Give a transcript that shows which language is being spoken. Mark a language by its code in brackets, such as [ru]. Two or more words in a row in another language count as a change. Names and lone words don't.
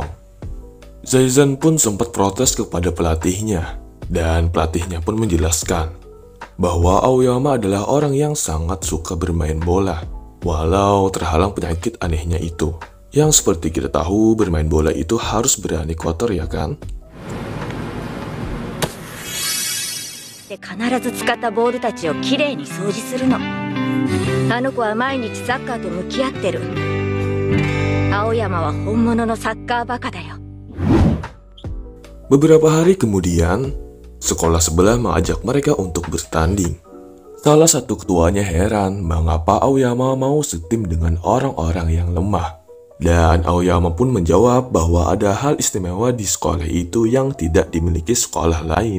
[id] Zaizen pun sempat protes kepada pelatihnya. Dan pelatihnya pun menjelaskan bahwa Aoyama adalah orang yang sangat suka bermain bola, walau terhalang penyakit anehnya itu. Yang seperti kita tahu, bermain bola itu harus berani kotor ya kan? [ja] 必ず使ったボールたちをきれいに掃除するの。あの子は毎日サッカーと向き合ってる。青山は本物のサッカーバカだよ。 [id] Beberapa hari kemudian, sekolah sebelah mengajak mereka untuk bertanding. Salah satu ketuanya heran mengapa Aoyama mau setim dengan orang-orang yang lemah. Dan Aoyama pun menjawab bahwa ada hal istimewa di sekolah itu yang tidak dimiliki sekolah lain.